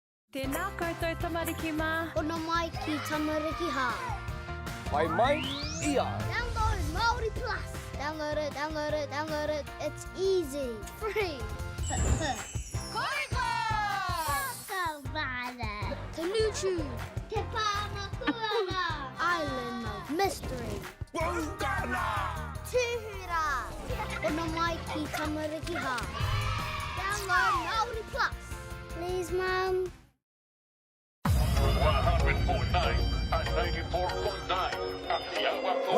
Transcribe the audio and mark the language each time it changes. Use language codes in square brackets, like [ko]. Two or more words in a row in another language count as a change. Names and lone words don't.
[mi] Tēnā koutou tamariki mā. Ono mai ki tamariki hā. Mai mai ia. [en] Download Māori Plus. Download it, download it, download it. It's easy. Free. [mi] Koika! Kawada. Tanuchu. Te Pāmakuana. Island of Mystery. Wongana. Tūhura. Ono mai ki tamariki hā. [en] Download Māori Plus. Please, Mum. 100.9 and 94.9 Atiawa Toa.